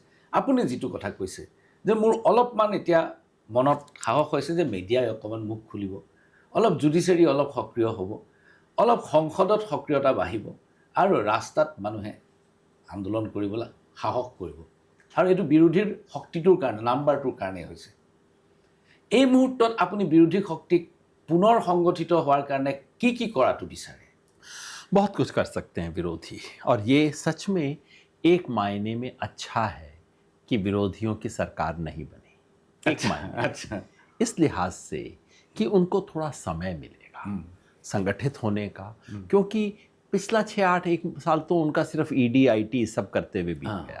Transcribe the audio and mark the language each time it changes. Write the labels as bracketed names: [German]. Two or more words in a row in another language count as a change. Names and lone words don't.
[Assamese] আপুনি যিটো কথা কৈছে যে মোৰ অলপমান এতিয়া মনত সাহস হৈছে যে মিডিয়াই অকণমান মুখ খুলিব, অলপ জুডিচিয়াৰী অলপ সক্ৰিয় হ'ব, অলপ সংসদত সক্ৰিয়তা বাঢ়িব, আৰু ৰাস্তাত মানুহে আন্দোলন কৰিবলৈ সাহস কৰিব। আৰু এইটো বিৰোধীৰ শক্তিটোৰ কাৰণে, নাম্বাৰটোৰ কাৰণে হৈছে। এই মুহূৰ্তত আপুনি বিৰোধী শক্তিক পুনৰ সংগঠিত হোৱাৰ কাৰণে কি কি কৰাটো বিচাৰে? [Hindi] बहुत कुछ कर सकते हैं विरोधी, और ये सच में एक मायने में अच्छा है कि विरोधियों की सरकार नहीं बनी। एक मायने अच्छा, इस लिहाज से कि उनको थोड़ा समय मिलेगा संगठित होने का, क्योंकि पिछला 6-8 साल तो उनका सिर्फ ईडी आईटी सब करते हुए बीत गया।